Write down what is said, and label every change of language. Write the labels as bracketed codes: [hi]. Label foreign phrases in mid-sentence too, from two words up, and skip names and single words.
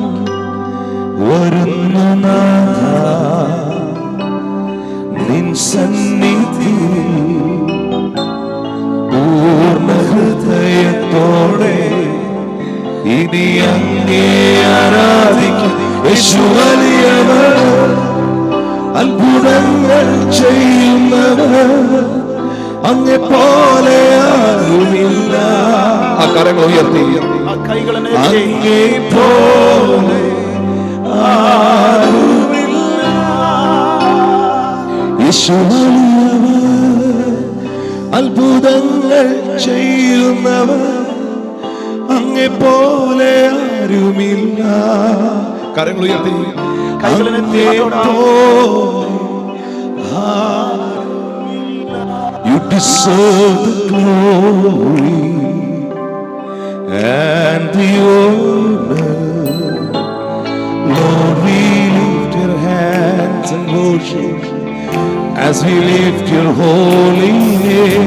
[ml] വരുന്നു നാഥ നിൻ സന്നിധിയിൽ പൂർണ്ണ ഹൃദയത്തോടെ ഇനി അങ്ങേ ആരാധിക്കും. യേശു വലിയവർ, അത്ഭുതങ്ങൾ ചെയ്യുന്നവർ, അങ്ങേ പോലെ ആരുമില്ല. ആ കരങ്ങൾ ഉയർത്തി, [kn] ಆ ಕೈಗಳನ್ನು [ml] അങ്ങേ പോലെ ആരുമില്ല. യേശു വലിയവർ, അത്ഭുതങ്ങൾ ചെയ്യുന്നവർ, അങ്ങേ പോലെ ആരുമില്ല. കരങ്ങൾ ഉയർത്തി, അങ്ങേ പോലെ ആരുമില്ല. [en] You deserve the glory and the honor. Lord, we lift your hands and worship as we lift your holy name.